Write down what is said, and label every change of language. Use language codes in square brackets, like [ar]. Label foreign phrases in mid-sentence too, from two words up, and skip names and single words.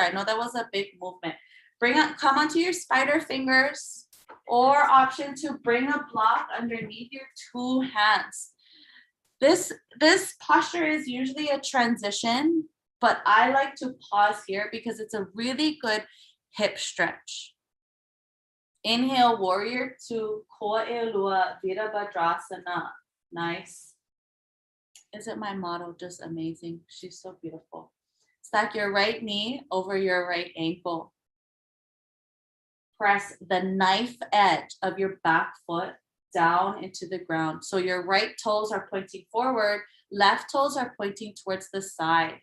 [en] I know that was a big movement. Come onto your spider fingers, or option to bring a block underneath your 2 hands. This posture is usually a transition, but I like to pause here because it's a really good hip stretch. Inhale, warrior 2, [haw] koa e lua, virabhadrasana. [en] Nice. Isn't my model just amazing? She's so beautiful. Stack your right knee over your right ankle. Press the knife edge of your back foot down into the ground. So your right toes are pointing forward, left toes are pointing towards the side.